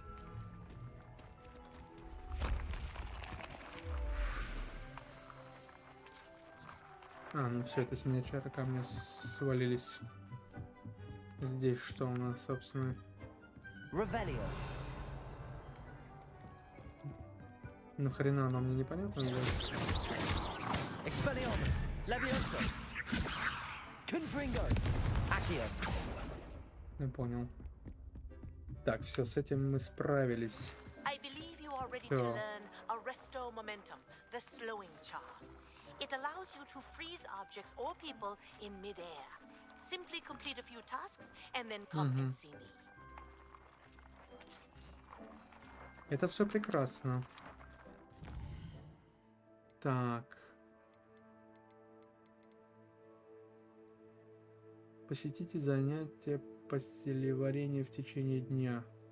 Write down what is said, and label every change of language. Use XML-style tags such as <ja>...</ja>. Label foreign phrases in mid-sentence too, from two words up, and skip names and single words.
<ru>Ну все, это с меня чары камня свалились. Здесь что у нас, собственно? Revelio. Нахрена оно мне непонятно. Expelliarmus. Levioso. Confringo. Accio. Я понял. Так, все, с этим мы справились.</ru> <en>I believe you are ready to learn Arresto Momentum, the slowing charm. It allows you to freeze objects or people in mid-air. Simply complete a few tasks and then come and see me.</en> <ru>Это все прекрасно. Так. Посетите занятия по селеварению в течение дня.</ru>